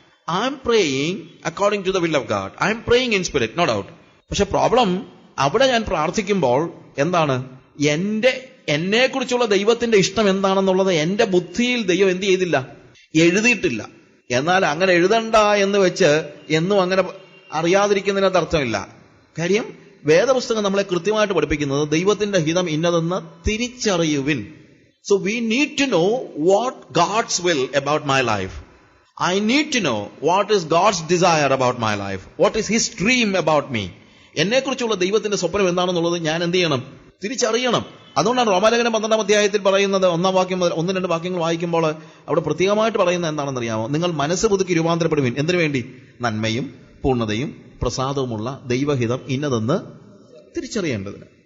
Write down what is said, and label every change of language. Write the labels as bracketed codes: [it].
[en] I'm praying according to the will of God. I'm praying in spirit, no doubt. [ml] പക്ഷെ problem അവിടെ ഞാൻ പ്രാർത്ഥിക്കുമ്പോൾ എന്താണ്? എന്നെക്കുറിച്ചുള്ള ദൈവത്തിന്റെ ഇഷ്ടം എന്താണെന്നുള്ളത് എന്റെ ബുദ്ധിയിൽ ദൈവം എന്ത് ചെയ്തില്ല? എഴുതിയിട്ടില്ല. എന്നാൽ അങ്ങനെ എഴുതണ്ട എന്ന് വെച്ച് എന്നും അങ്ങനെ അറിയാതിരിക്കുന്നതിനകത്ത് അർത്ഥമില്ല. കാര്യം വേദപുസ്തകം നമ്മളെ കൃത്യമായിട്ട് പഠിപ്പിക്കുന്നത് ദൈവത്തിന്റെ ഹിതം ഇന്നതെന്ന് തിരിച്ചറിയുവിൻ. [en] So we need to know what God's will about my life. I need to know what is God's desire about my life. What is His dream about me. [ml] എന്നെക്കുറിച്ചുള്ള ദൈവത്തിന്റെ സ്വപ്നം എന്താണെന്നുള്ളത് ഞാൻ എന്ത് ചെയ്യണം? തിരിച്ചറിയണം. അതുകൊണ്ടാണ് റോമാലേഖനം 12-ാം അധ്യായത്തിൽ പറയുന്നത് 1-ാം വാക്യം മുതൽ 1-2 വാക്യങ്ങൾ വായിക്കുമ്പോൾ അവിടെ പ്രത്യേകമായിട്ട് പറയുന്നത് എന്താണെന്ന് അറിയാമോ? നിങ്ങൾ മനസ്സ് പുതുക്കി രൂപാന്തരപ്പെടുവിൻ. എന്തിനു വേണ്ടി? നന്മയും പൂർണ്ണതയും പ്രസാദവുമുള്ള ദൈവഹിതം ഇന്നതെന്ന് തിരിച്ചറിയേണ്ടതിന്.